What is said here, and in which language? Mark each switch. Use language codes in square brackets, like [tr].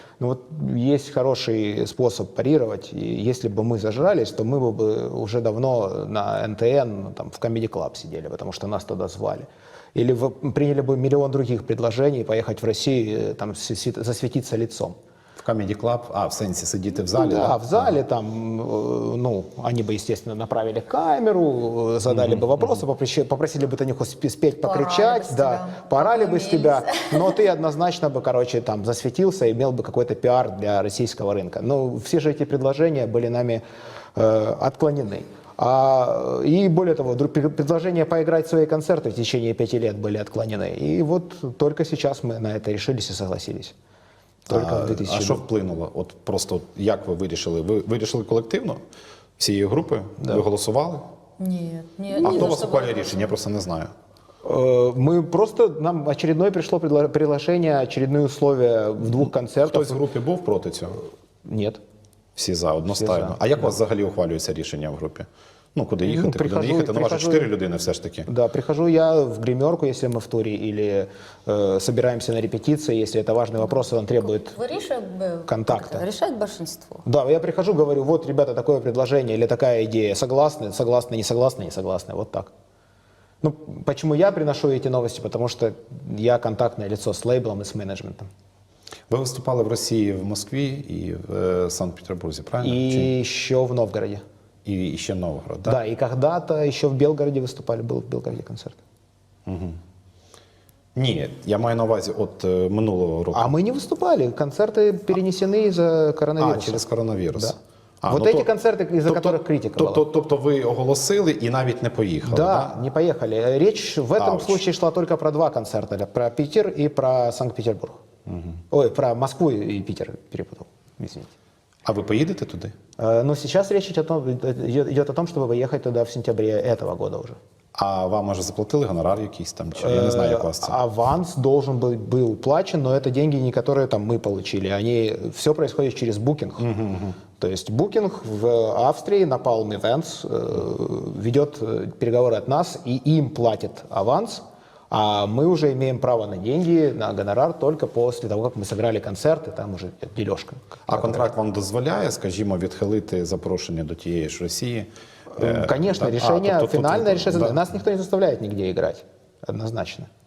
[ru] Ну вот есть хороший способ парировать. И если бы мы зажрались, то мы бы уже давно на НТН, ну, там, в Comedy Club сидели, потому что нас туда звали. Или приняли бы миллион других предложений поехать в Россию, там, засветиться лицом. [uk] В Comedy Club, в сенсі сидіти в залі? [ru] Да, в зале там, ну, они бы, естественно, направили камеру, задали бы вопросы, попросили бы Танюху спеть, покричать, да, порали бы с тебя, но ты однозначно бы, короче, там засветился и имел бы какой-то пиар для российского рынка. Но все же эти предложения были нами отклонены. И более того, предложения поиграть в свои концерты в течение 5 лет были отклонены. И вот только сейчас мы на это решились и согласились. Только в 2000 [uk] А що вплинуло? От просто як ви вирішили? Ви вирішили колективно? Всією групою? Ви голосували? [ru] Нет. [uk] А хто у вас ухвалює рішення? Я просто не знаю. [ru] Мы просто, нам очередное пришло приглашение, очередные условия в 2 концертах. [uk] Хтось в групі був проти цього? [ru] Нет. [uk] Всі за, одностайно. Всі за. А як у вас взагалі ухвалюється рішення в групі? Ну, куди їхати, куди не їхати? Ну, ваші 4 людини все ж таки. [ru] Да, прихожу я в гримерку, если мы в туре, или собираемся на репетиции, если это важный вопрос, и он требует контакта. Решает большинство. Да, я прихожу, говорю, вот, ребята, такое предложение или такая идея, согласны, согласны, не согласны, не согласны, вот так. Ну, почему я приношу эти новости? Потому что я контактное лицо с лейблом и с менеджментом. [uk] Ви виступали в Росії, в Москві і в Санкт-Петербурзі, правильно? [ru] И еще в Новгороде. [uk] І ще Новгород, так? [ru] Да, и когда-то еще в Белгороде выступали, был в Белгороде концерт. [uk] Ні, я маю на увазі от минулого року. [ru] А мы не выступали, концерты перенесены из-за коронавируса. [uk] Через коронавірус. [ru] Да. А, вот ну, эти концерты, из-за которых критика была. [uk] Тобто ви оголосили і навіть не поїхали, [ru] Да, не поехали. Речь в этом Ауч. случае шла только про 2 концерта, про Питер и про Санкт-Петербург. Ой, про Москву и Питер перепутал, извините. [uk] А ви поїдете туди? [ru] Но сейчас речь идет о том, чтобы поехать туда в сентябре этого года уже. [uk] А вам, може, заплатили гонорар якийсь там? Чи я не знаю, як у вас це. [ru] Аванс должен был уплачен, но это деньги, не которые там мы получили. Все происходит через букинг. То есть букинг в Австрии, Napalm Events, ведет переговоры от нас, и им платит аванс, а мы уже имеем право на деньги, на гонорар только после того, как мы сыграли концерт, и там уже дележка. [uk] А контракт вам дозволяє, скажімо, відхилити запрошення до тієї ж Росії? [ru] Конечно, [uk] Так, [ru] решение, финальное решение. да. Нас никто не заставляет нигде играть, однозначно.